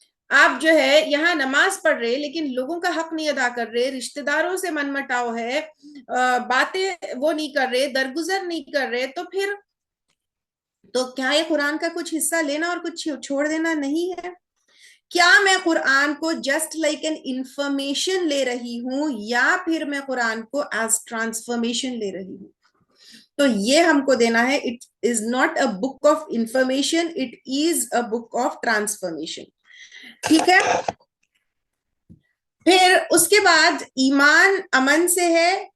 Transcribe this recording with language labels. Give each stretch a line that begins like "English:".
Urdu: آپ جو ہے یہاں نماز پڑھ رہے لیکن لوگوں کا حق نہیں ادا کر رہے, رشتہ داروں سے من مٹاؤ ہے, باتیں وہ نہیں کر رہے, درگزر نہیں کر رہے, تو پھر تو کیا یہ قرآن کا کچھ حصہ لینا اور کچھ چھوڑ دینا نہیں ہے؟ کیا میں قرآن کو
English: just like an information
Urdu: لے رہی ہوں یا پھر میں قرآن کو
English: as transformation
Urdu: لے رہی ہوں؟ تو یہ ہم کو دینا ہے.
English: It is not a book of information, it is a book of transformation.
Urdu: ٹھیک ہے. پھر اس کے بعد ایمان امن سے ہے.